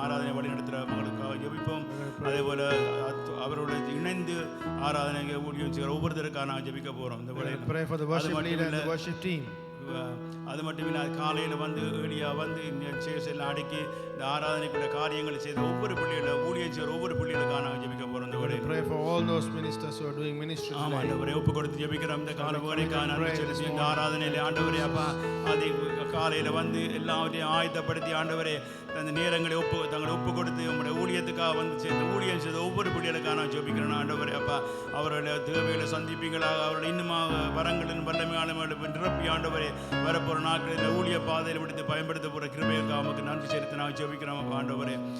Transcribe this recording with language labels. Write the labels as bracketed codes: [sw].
[ta] ஆராதனை வழி நடத்துகிற மகளுக்காக ஜெபிப்போம். அதே போல் அவரோட இணைந்து ஆராதனை ஊழியம் செய்கிற ஒவ்வொருத்தருக்காக ஜெபிக்க போகிறோம். இந்த வேளையில் அது மட்டும் இல்லை, காலையில் வந்து ஏழியாக வந்து இந்த சேர்ஸெல்லாம் அடக்கி இந்த ஆராதனைக்குள்ள காரியங்களை செய்த ஒவ்வொரு பிள்ளைகளை ஊழியம் செய்கிற ஒவ்வொரு பிள்ளைகளுக்காக நாங்கள் ஜெபிக்க போகிறோம். இந்த வேளையில் [en] pray for all those ministers who are doing ministry. [ta] ஆமாம் ஆண்டவரே, ஒப்பு கொடுத்து ஜெபிக்கிறோம். இந்த கால வேலைக்கான இந்த ஆராதனையில் ஆண்டவரே அப்பா அதை காலையில் வந்து எல்லாவற்றையும் ஆயத்தப்படுத்தி ஆண்டவரே அந்த நேரங்களை தங்களை ஒப்பு கொடுத்து உங்களுடைய ஊழியத்துக்காக வந்து சேர்ந்த ஊழியம் செய்த ஒவ்வொரு பிள்ளைகளுக்காக நான் ஜெபிக்கிறேன் ஆண்டவரே அப்பா. அவருடைய தேவைகளை சந்திப்பீங்களாக, அவருடைய இன்னுமாக வரங்களின் வல்லமையான நிரப்பி ஆண்டவரே வரப்போகிற நாட்களில் ஊழிய பாதையில் விடுத்து பயன்படுத்த போகிற கிருபைகளுக்காக நமக்கு நன்றி செலுத்தி நாங்கள் ஜெபிக்கிறோம் அப்பா ஆண்டவரே.